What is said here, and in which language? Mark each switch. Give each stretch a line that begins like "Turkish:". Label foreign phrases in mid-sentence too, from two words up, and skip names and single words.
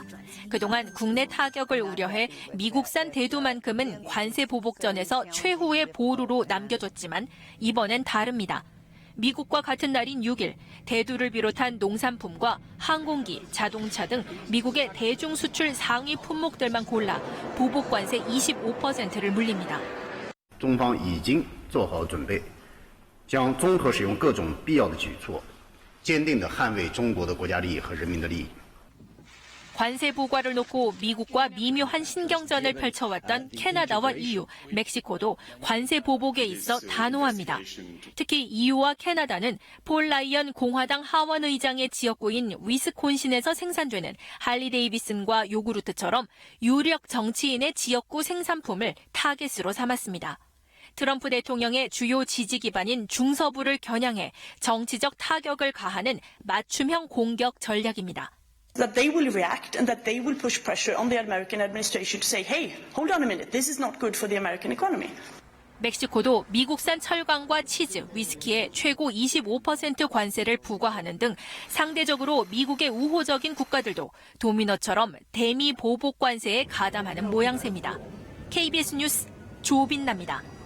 Korean: 그동안 국내 타격을 우려해 미국산 대두만큼은 관세 보복전에서 최후의 보루로 남겨뒀지만 이번엔 다릅니다. 미국과 같은 날인 6일 대두를 비롯한 농산품과 항공기, 자동차 등 미국의 대중 수출 상위 품목들만 골라 보복 관세 25%를 물립니다.
Chinese: 中方已经做好准备，将综合使用各种必要的举措，坚定地捍卫中国的国家利益和人民的利益。
Korean: 관세 부과를 놓고 미국과 미묘한 신경전을 펼쳐왔던 캐나다와 EU, 멕시코도 관세 보복에 있어 단호합니다. 특히 EU와 캐나다는 폴 라이언 공화당 하원 의장의 지역구인 위스콘신에서 생산되는 할리 데이비슨과 요구르트처럼 유력 정치인의 지역구 생산품을 타겟으로 삼았습니다. 트럼프 대통령의 주요 지지 기반인 중서부를 겨냥해 정치적 타격을 가하는 맞춤형 공격 전략입니다.
English: That they will react and that they will push pressure on the American administration to say, hey, hold on a minute, this is not good for the American economy.
Korean: 멕시코도 미국산 철강과 치즈, 위스키에 최고 25% 관세를 부과하는 등 상대적으로 미국의 우호적인 국가들도 도미노처럼 대미 보복 관세에 가담하는 모양새입니다. KBS 뉴스 조빈나입니다.